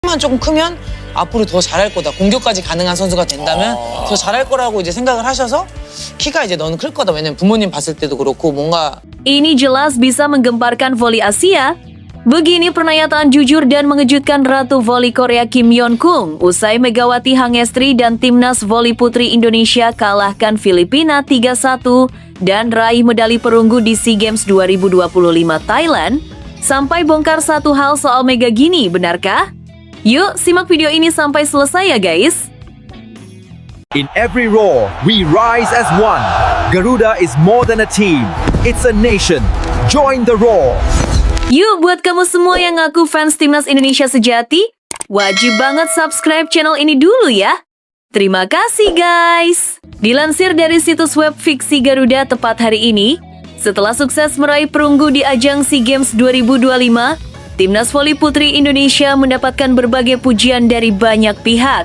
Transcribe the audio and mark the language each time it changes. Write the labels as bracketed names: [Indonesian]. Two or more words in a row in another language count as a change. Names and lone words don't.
[Korean] 만 조금 크면 앞으로 더 잘할 거다. 공격까지 가능한 선수가 된다면 더 잘할 거라고 이제 생각을 하셔서 키가 이제 너는 클 거다. 왜냐면 부모님 봤을 때도 그렇고 뭔가 [Indonesian] Ini jelas bisa menggemparkan voli Asia. Begini pernyataan jujur dan mengejutkan Ratu Voli Korea Kim Yeon-kung usai Megawati Hangestri dan Timnas Voli Putri Indonesia kalahkan Filipina 3-1 dan raih medali perunggu di SEA Games 2025 Thailand. Sampai bongkar satu hal soal Mega gini, benarkah? Yuk, simak video ini sampai selesai ya guys. [English] In every roar, we rise as one. Garuda is more than a team. It's a nation. Join the roar. [Indonesian] Yuk, buat kamu semua yang ngaku fans Timnas Indonesia sejati, wajib banget subscribe channel ini dulu ya. Terima kasih guys. Dilansir dari situs web fiksi Garuda tepat hari ini, setelah sukses meraih perunggu di ajang SEA Games 2025, Timnas Voli Putri Indonesia mendapatkan berbagai pujian dari banyak pihak.